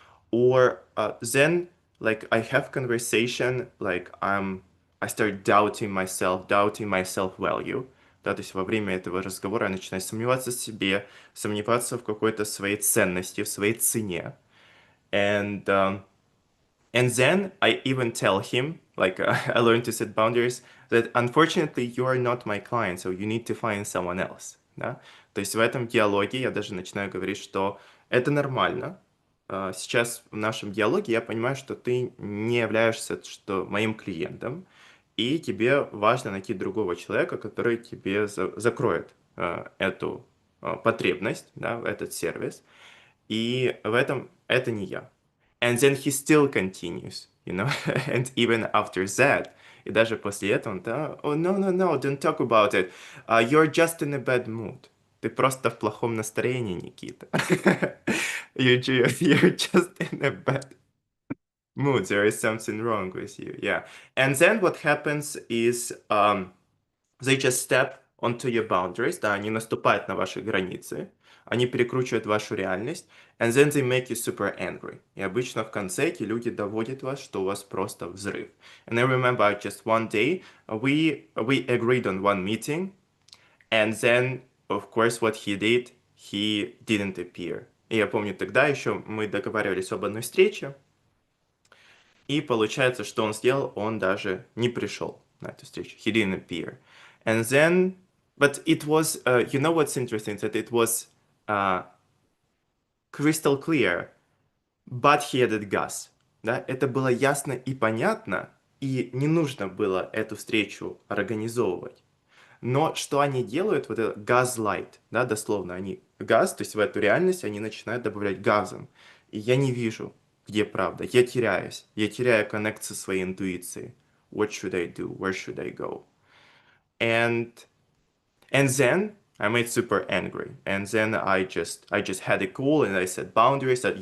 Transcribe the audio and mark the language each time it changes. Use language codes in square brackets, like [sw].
[en] Or then, like, I have conversation, like, I start doubting myself value. [ru] Да, то есть во время этого разговора я начинаю сомневаться в себе, сомневаться в какой-то своей ценности, в своей цене. [en] And and then I even tell him, like I learned to set boundaries, that unfortunately you are not my client, so you need to find someone else. [ru] Да? То есть в этом диалоге я даже начинаю говорить, что это нормально. Сейчас в нашем диалоге я понимаю, что ты не являешься что, моим клиентом, и тебе важно найти другого человека, который тебе закроет эту потребность, да, этот сервис. И в этом это не я. [en] And then he still continues, you know, and even after that, [ru] и даже после этого, да, [en] oh, no, no, no, don't talk about it. You're just in a bad mood. [ru] Ты просто в плохом настроении, Никита. [en] You're just in a bad mood. There is something wrong with you. Yeah. And then what happens is they just step onto your boundaries, [ru] да, они наступают на ваши границы, они перекручивают вашу реальность, [en] and then they make you super angry. [ru] И обычно в конце эти люди доводят вас, что у вас просто взрыв. [en] And I remember just one day, we agreed on one meeting, and then, of course, what he did, he didn't appear. [ru] И я помню, тогда еще мы договаривались об одной встрече, и получается, что он сделал, он даже не пришел на эту встречу. [en] He didn't appear. And then, but it was, you know what's interesting, that it was uh, crystal clear, but he added gas. [ru] Да? Это было ясно и понятно, и не нужно было эту встречу организовывать. Но что они делают, вот это газлайт, да, дословно, они газ, то есть в эту реальность они начинают добавлять газом. И я не вижу, где правда. Я теряюсь. Я теряю коннект со своей интуицией. [en] What should I do? Where should I go? And and then I made super angry. And then I just had a call and I set boundaries.